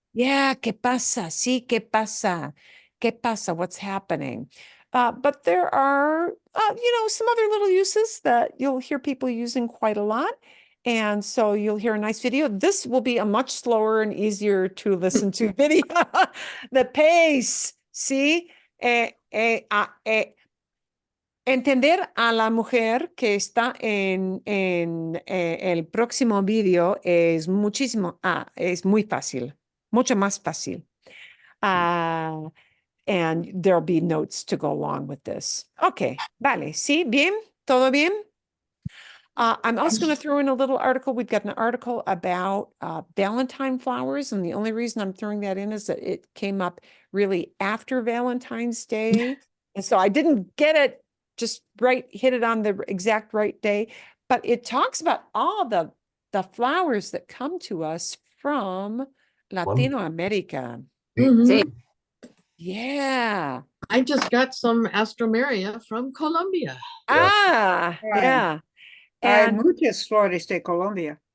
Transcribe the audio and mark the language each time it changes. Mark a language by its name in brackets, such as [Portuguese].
[Spanish] Yeah, ¿qué pasa? Sí, ¿qué pasa? ¿Qué pasa? What's happening? [English] But there are, some other little uses that you'll hear people using quite a lot. And so you'll hear a nice video. This will be a much slower and easier to listen to video. The pace, see? [Spanish] Entender a la mujer que está en el próximo video es es muy fácil, mucho más fácil. [English] And there'll be notes to go along with this. Okay, vale, ¿sí? ¿Bien? ¿Todo bien? I'm also going to throw in a little article. We've got an article about Valentine flowers, and the only reason I'm throwing that in is that it came up really after Valentine's Day. And so I didn't get it just right, hit it on the exact right day, but it talks about all the flowers that come to us from Latino America. Mhm. Yeah. I just got some Astromeria from Colombia. Yeah. [Spanish] Hay muchas flores de Colombia.